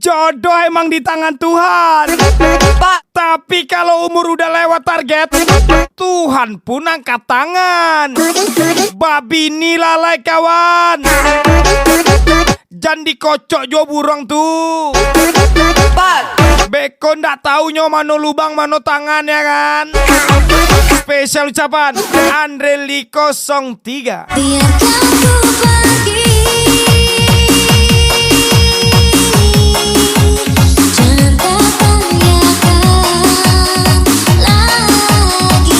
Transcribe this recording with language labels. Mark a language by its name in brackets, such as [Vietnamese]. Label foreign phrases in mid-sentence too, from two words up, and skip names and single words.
[Indonesian] Jodoh emang di tangan Tuhan. Tapi kalau umur udah lewat target, Tuhan pun angkat tangan. Babi ini lalai kawan. [Minangkabau] Jangan dikocok jo burung tuh. Beko ndak tahu nyo mano lubang mano tangan ya kan. [Indonesian] Spesial ucapan Andre Li 03. Biarkan ku pergi, jangan tertanyakan lagi.